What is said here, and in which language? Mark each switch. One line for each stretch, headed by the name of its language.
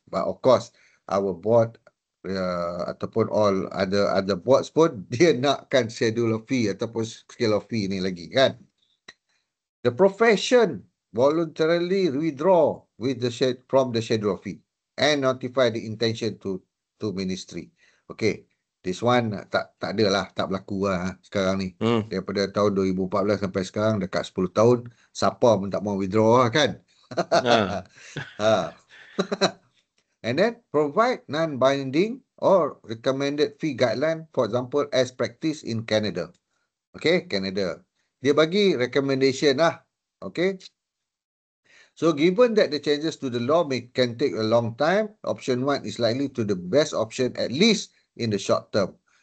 English: But of course, our board
Malay: ataupun
English: all other boards
Malay: pun dia nakkan
English: schedule of fee ataupun scale of fee
Malay: ni lagi kan.
English: The profession voluntarily withdraw with from the schedule of fee and notify the intention to ministry.
Malay: Okay,
English: this one
Malay: tak ada lah, tak berlaku lah sekarang ni. Daripada tahun 2014 sampai sekarang dekat 10 tahun, siapa pun tak mau withdraw lah kan.
English: And then provide non-binding or recommended fee guideline, for example, as practiced in Canada. Okay, Canada.
Malay: Dia bagi recommendation lah.
English: Okay. So given that the changes to the law can take a long time, option 1 is likely to the best option, at least in the short term.